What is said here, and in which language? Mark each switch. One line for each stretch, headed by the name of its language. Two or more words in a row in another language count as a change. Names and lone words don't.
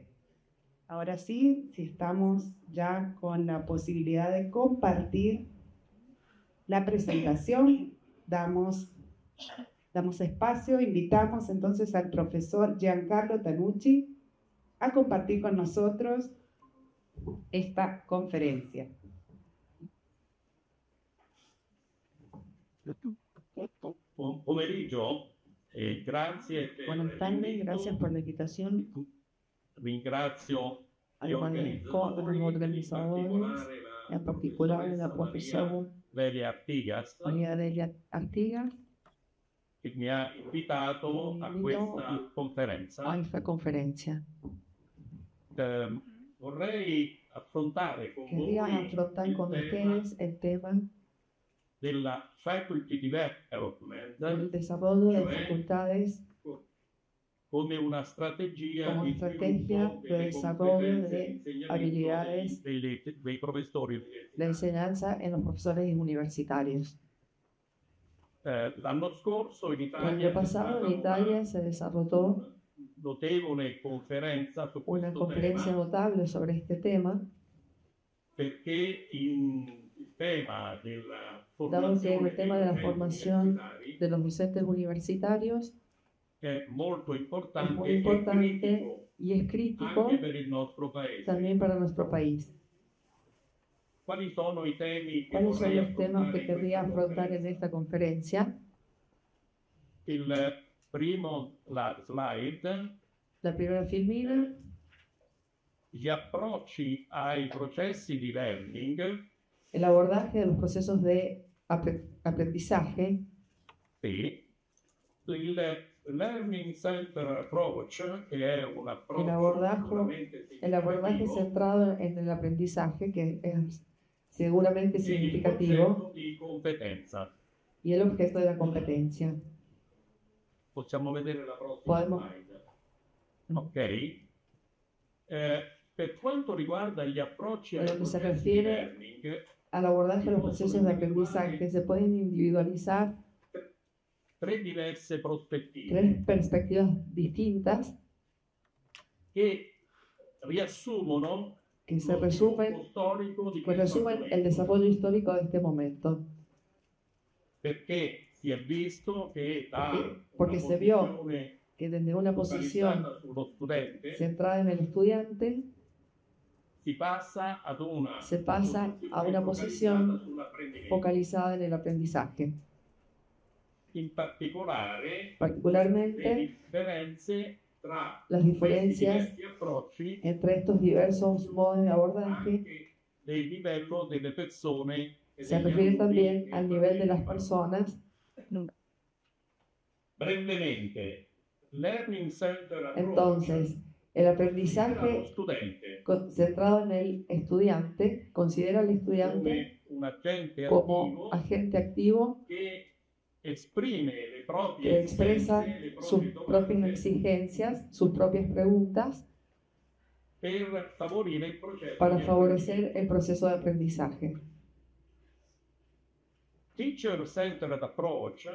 Spanish: Ahora sí, si estamos ya con la posibilidad de compartir la presentación, damos espacio, invitamos entonces al profesor Giancarlo Tanucci a compartir con nosotros esta conferencia.
Italian: Buon pomeriggio, grazie.
Spanish: Buenas tardes, gracias por la invitación.
Italian: Ringrazio gli
Spanish: Agradezco a los organizadores, en particular la profesora Delia Artigas, María Delia Artigas,
Italian: che mi ha invitato a questa conferenza.
Spanish: a esta conferencia.
Italian: Vorrei affrontare con
Spanish: Quería
Italian: voi
Spanish: afrontar con
Italian: il tema
Spanish: ustedes el tema
Italian: della
English: Faculty Development
Spanish: del desarrollo de facultades
Italian: come una strategia
Spanish: como
Italian: di
Spanish: estrategia
Italian: sviluppo
Spanish: de
Italian: delle
Spanish: desarrollo
Italian: competenze
Spanish: de
Italian: di insegnamento
Spanish: habilidades
Italian: dei professori.
Spanish: de enseñanza en los profesores universitarios.
Italian: L'anno scorso in
Spanish: El Italia año pasado en Italia se desarrolló
Italian: notevole conferenza su
Spanish: una
Italian: questo
Spanish: conferencia
Italian: tema,
Spanish: notable sobre este tema,
Italian: perché il tema della
Spanish: dado que
Italian: formazione
Spanish: el tema de la formación de los docentes universitarios
Italian: che è molto
Spanish: es
Italian: importante
Spanish: muy
Italian: e
Spanish: importante
Italian: critico
Spanish: y es crítico
Italian: anche per il nostro paese.
Spanish: también para nuestro país.
Italian: Quali sono i temi che
Spanish: ¿Cuáles son
Italian: vorrei
Spanish: los temas que
Italian: affrontare in
Spanish: querría
Italian: questa
Spanish: afrontar en
Italian: conferenza?
Spanish: esta conferencia?
Italian: Il primo slide,
Spanish: La primera filmina,
Italian: gli approcci ai processi di learning,
Spanish: el abordaje de los procesos de aprendizaje.
Italian: sì, il
English: Learning Center Approach,
Italian: che è un approccio sicuramente
Spanish: El abordaje
Italian: significativo,
Spanish: centrado en el aprendizaje, que es seguramente
Italian: e il
Spanish: significativo,
Italian: concetto di competenza.
Spanish: y el objeto de la competencia.
Italian: Possiamo vedere la prossima
Spanish: Podemos.
Italian: slide. Ok. Per quanto riguarda gli approcci ai
Spanish: En lo que se
Italian: processi di
Spanish: refiere
Italian: learning,
Spanish: al abordaje de los procesos de aprendizaje, se pueden individualizar
Italian: tre diverse prospettive
Spanish: tres perspectivas distintas
Italian: che riassumono
Spanish: que se
Italian: lo
Spanish: resumen,
Italian: sviluppo storico di
Spanish: que
Italian: questo
Spanish: resumen el
Italian: argomento.
Spanish: desarrollo histórico de este momento.
Italian: Perché si è visto che da
Spanish: Porque
Italian: una
Spanish: se vio
Italian: posizione
Spanish: que desde una posición
Italian: focalizzata sullo studente
Spanish: centrada en el estudiante,
Italian: si passa ad una
Spanish: se pasa a una posición
Italian: focalizzata sull'apprendimento.
Spanish: focalizada en el aprendizaje.
Italian: In particolare
Spanish: Particularmente
Italian: le differenze tra
Spanish: las
Italian: questi
Spanish: diferencias
Italian: diversi approcci
Spanish: entre estos diversos modos de abordaje
Italian: anche del livello delle persone e
Spanish: se
Italian: degli
Spanish: refiere
Italian: alunni
Spanish: también
Italian: che
Spanish: al nivel de las
Italian: partecipano.
Spanish: personas.
Italian: Brevemente,
English: Learning Center Approach
Spanish: Entonces, el
Italian: considera lo
Spanish: aprendizaje
Italian: studente
Spanish: centrado en el estudiante considera al estudiante
Italian: come un agente
Spanish: como
Italian: attivo
Spanish: agente activo
Italian: che esprime le
Spanish: que
Italian: proprie
Spanish: expresa
Italian: esigenze, le
Spanish: sus
Italian: proprie
Spanish: propias
Italian: domande
Spanish: exigencias, sus propias preguntas
Italian: per favorire il processo
Spanish: para
Italian: di
Spanish: favorecer el proceso de aprendizaje.
English: Teacher Centered Approach